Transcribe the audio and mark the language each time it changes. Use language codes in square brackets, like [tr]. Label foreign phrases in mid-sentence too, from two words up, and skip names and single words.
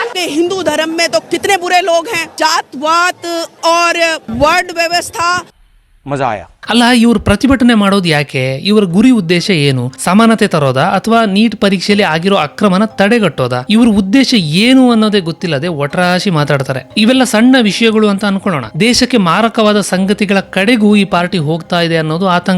[hi] हिंदू धर्म में तो कितने बुरे लोग हैं, जातवात और वर्ड व्यवस्था. मजा आया। [kn] ಅಲ್ಲ, ಇವ್ರು ಪ್ರತಿಭಟನೆ ಮಾಡೋದು ಯಾಕೆ? ಇವರ ಗುರಿ ಉದ್ದೇಶ ಏನು? ಸಮಾನತೆ ತರೋದಾ ಅಥವಾ ನೀಟ್ ಪರೀಕ್ಷೆಯಲ್ಲಿ ಆಗಿರೋ ಅಕ್ರಮನ ತಡೆಗಟ್ಟೋದಾ? ಇವ್ರ ಉದ್ದೇಶ ಏನು ಅನ್ನೋದೇ ಗೊತ್ತಿಲ್ಲದೆ ಒಟರಾಶಿ ಮಾತಾಡ್ತಾರೆ. ಇವೆಲ್ಲ ಸಣ್ಣ ವಿಷಯಗಳು ಅಂತ ಅನ್ಕೊಳ್ಳೋಣ. ದೇಶಕ್ಕೆ ಮಾರಕವಾದ ಸಂಗತಿಗಳ ಕಡೆಗೂ ಈ ಪಾರ್ಟಿ ಹೋಗ್ತಾ ಇದೆ ಅನ್ನೋದು ಆತಂಕ.